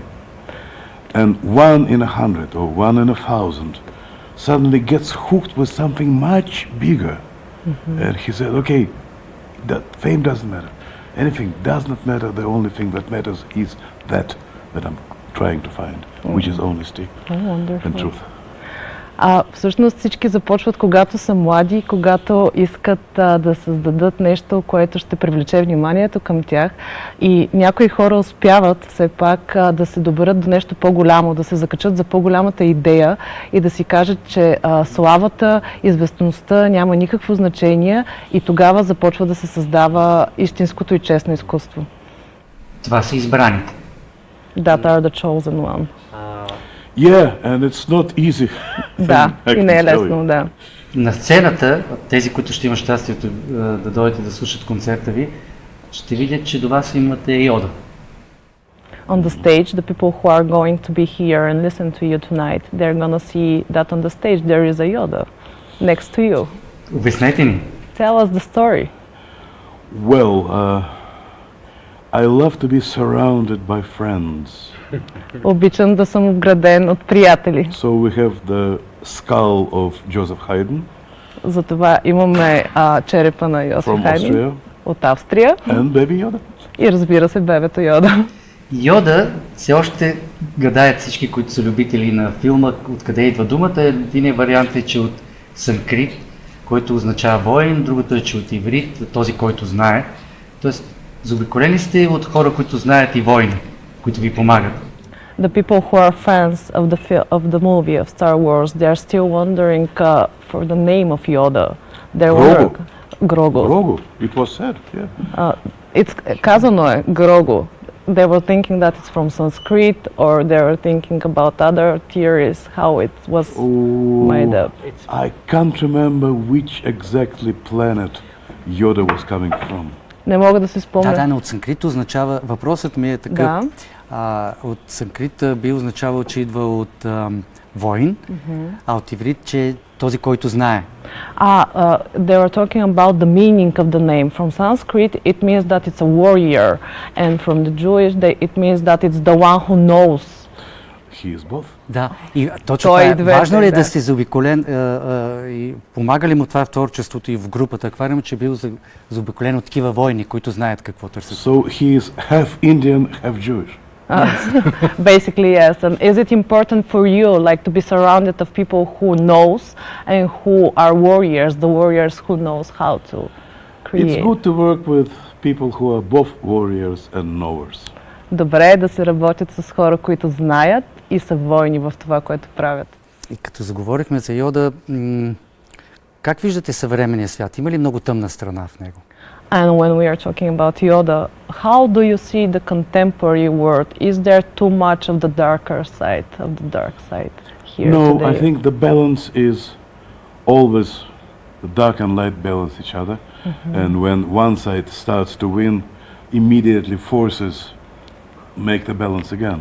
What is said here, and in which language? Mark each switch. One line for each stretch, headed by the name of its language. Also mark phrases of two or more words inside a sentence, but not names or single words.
English: And 1 in 100 or 1 in 1,000 suddenly gets hooked with something much bigger. Mm-hmm. And he said, okay, that fame doesn't matter. Anything does not matter. The only thing that matters is that I'm trying to find, which is honesty and truth.
Bulgarian: Всъщност всички започват когато са млади, когато искат да създадат нещо, което ще привлече вниманието към тях, и някои хора успяват все пак да се доберат до нещо по-голямо, да се закачат за по-голямата идея и да си кажат, че славата, известността няма никакво значение, и тогава започва да се създава истинското и честно изкуство. Това са избраните.
English: That are the chosen one. Yeah, and it's not easy.
Bulgarian: Да, и не е лесно, да. На сцената, тези, които ще имат щастието да дойдете да слушат концерта ви, ще видят, че до вас имате Йода.
English: On the stage, the people who are going to be here and listen to you tonight, they're gonna see that on the stage there is a Yoda next to you.
Bulgarian: Обяснете ни.
English: Tell us the story. Well, I love to be surrounded by friends.
Bulgarian: Обичам да съм обграден от приятели.
English: So we have the skull of Joseph Haydn.
Bulgarian: Затова имаме черепа на Йосиф Хайден от Австрия.
English: And Baby Yoda.
Bulgarian: И разбира се, бебето Йода. Йода все още гадаят всички, които са любители на филма, откъде идва думата. Един вариант е, че от санскрит, който означава воин, другото е, че от иврит, този, който знае. Тоест, заобиколени сте от хора, които знаят и войни. които ви помагат.
English: The people who are fans of the movie of Star Wars, they are still wondering for the name of Yoda. Grogu. Grogu. Grogu, it was said, yeah.
Bulgarian: It's казано е Grogu.
English: They were thinking that it's from Sanskrit, or they were thinking about other theories, how it was made up. I can't remember which exactly planet Yoda was coming from.
Bulgarian: Не мога да си спомня. Да, но от санскрит означава, въпросът ми е такъв, от санскрит би означавал, че идва от воин, а от иврит, че този, който знае.
English: They were talking about the meaning of the name. From Sanskrit, it means that it's a warrior, and from the Jewish, it means that it's the one who knows. He is both.
Bulgarian: Да, и точно това е. Важно ли е да сте заобиколен, и помага ли му това в творчеството и в групата Аквариум, че бил заобиколен от такива войни, които знаят какво търсят?
English: So he is half Indian, half Jewish. Basically, yes. And is it important for you, like, to be surrounded of people who knows and who are warriors, the warriors who knows how to create? It's good to work with people who are both warriors and knowers.
Bulgarian: Добре е да се работят с хора, които знаят и са войни в това, което правят. И като заговорихме за Йода, как виждате съвременния свят? Има ли много тъмна страна в него?
English: And when we are talking about Yoda, how do you see the contemporary world? Is there too much of the darker side, of the dark side here today? No, I think the balance is always the dark and light balance each other. And when one side starts to win, immediately forces make the balance again.